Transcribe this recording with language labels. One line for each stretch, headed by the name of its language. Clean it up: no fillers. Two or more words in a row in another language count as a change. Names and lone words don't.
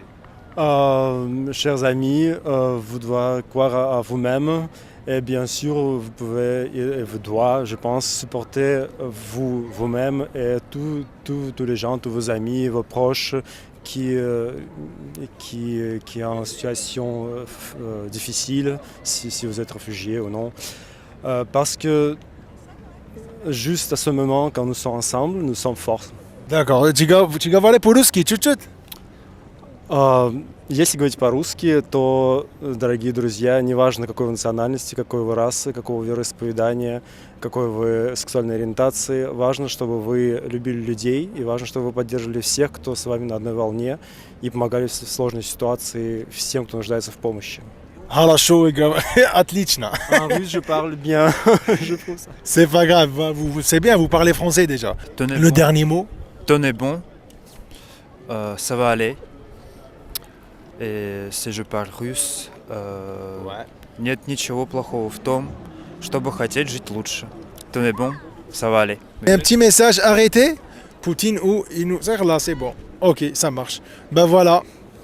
French: Chers amis, vous devez croire à vous-même et bien sûr vous pouvez et vous devez, je pense, supporter vous-même et tous les gens, tous vos amis, vos proches qui est en situation difficile, si vous êtes réfugié ou non. Parce que juste à ce moment, quand nous sommes ensemble, nous sommes forts. D'accord, tu
Russian: говори по-русски чуть-чуть? Если говорить по-русски, то, дорогие друзья, неважно какой вы национальности, какой вы расы, какого вероисповедания, какой вы сексуальной ориентации, важно, чтобы вы любили людей и важно, чтобы вы поддерживали всех, кто с вами на одной волне и помогали в сложной ситуации всем, кто нуждается в помощи. Хорошо, отлично.
French: Oui, je parle bien, je trouve ça. C'est pas grave, c'est bien, vous parlez français déjà. Le dernier mot? Tenez bon, ça va aller. И si je parle russe,
Russian: нет ничего плохого в том, чтобы хотеть жить лучше.
French: Tenez bon, ça va aller. Un petit message arrêté, Poutine ou il nous là, c'est bon. Ok, ça marche. Ben voilà,